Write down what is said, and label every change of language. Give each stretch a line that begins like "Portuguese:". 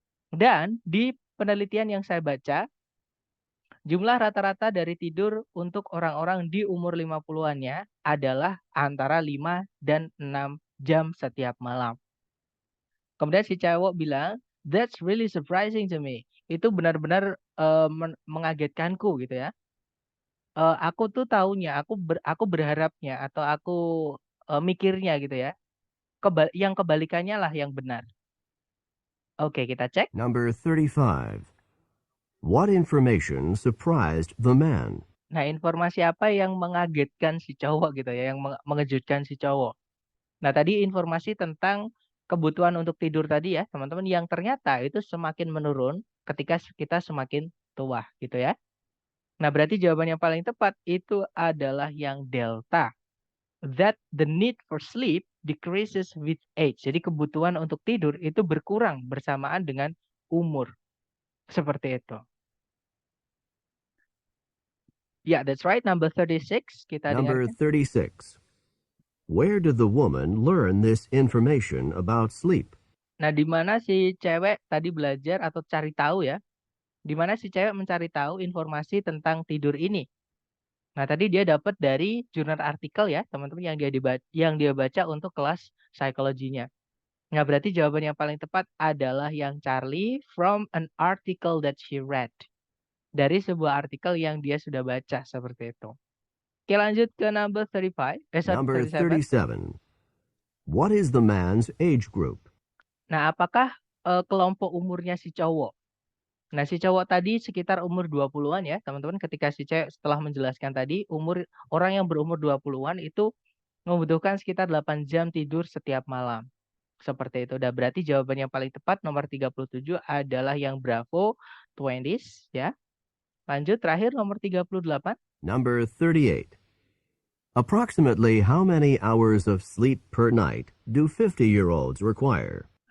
Indonesian: Dan di penelitian yang saya baca, jumlah rata-rata dari tidur untuk orang-orang di umur 50-annya adalah antara 5 dan 6 jam setiap malam. Kemudian si cowok bilang,
English: "That's really surprising to me."
Indonesian: Itu benar-benar, mengagetkanku gitu ya. Aku tuh taunya, aku berharapnya atau aku, mikirnya gitu ya, yang kebalikannya lah yang benar. Oke, kita cek.
English: Number 35. What information surprised the man?
Indonesian: Nah, informasi apa yang mengagetkan si cowok gitu ya, yang mengejutkan si cowok. Nah, tadi informasi tentang, kebutuhan untuk tidur tadi ya, teman-teman, yang ternyata itu semakin menurun ketika kita semakin tua, gitu ya. Nah, berarti jawaban yang paling tepat itu adalah yang delta.
English: That the need for sleep decreases with age.
Indonesian: Jadi kebutuhan untuk tidur itu berkurang bersamaan dengan umur. Seperti itu.
English: Yeah, that's right. Number 36.
Indonesian: Kita
English: Number
Indonesian: dengarkan.
English: 36. Where did the woman learn this information about sleep?
Indonesian: Nah, di mana si cewek tadi belajar atau cari tahu ya? Di mana si cewek mencari tahu informasi tentang tidur ini? Nah, tadi dia dapat dari jurnal artikel ya, teman-teman, yang dia baca untuk kelas psikologinya. Nah, berarti jawaban yang paling tepat adalah yang Charlie,
English: from an article that she read.
Indonesian: Dari sebuah artikel yang dia sudah baca, seperti itu. Oke, lanjut ke number 35. Number 37. 37.
English: What is the man's age group?
Indonesian: Nah, apakah kelompok umurnya si cowok? Nah, si cowok tadi sekitar umur 20-an ya, teman-teman. Ketika si cewek setelah menjelaskan tadi, orang yang berumur 20-an itu membutuhkan sekitar 8 jam tidur setiap malam. Seperti itu. Dan berarti jawaban yang paling tepat nomor 37 adalah yang Bravo 20s ya. Lanjut terakhir nomor 38.
English: Number 38. Approximately how many hours of sleep per night do 50-year-olds require?